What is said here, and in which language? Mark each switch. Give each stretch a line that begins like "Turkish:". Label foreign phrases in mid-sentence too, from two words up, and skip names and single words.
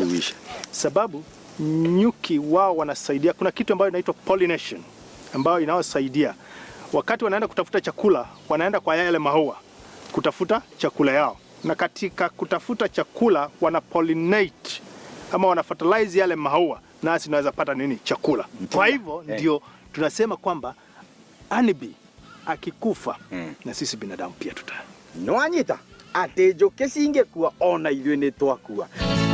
Swahili: Sababu nyuki wao wanasaidia, kuna kitu ambayo inaitwa pollination ambayo inawasaidia wakati wanaenda kutafuta chakula, wanaenda kwa yale maua kutafuta chakula yao, na katika kutafuta chakula wana pollinate ama wana fertilize yale maua, nasi tunaweza pata nini? Chakula. Kwa hivyo ndio tunasema kwamba honeybee akikufa na sisi binadamu pia tuta.
Kikuyu: Nwanyita ate njuki cingekuwa ona ithuĩ nĩ twakua.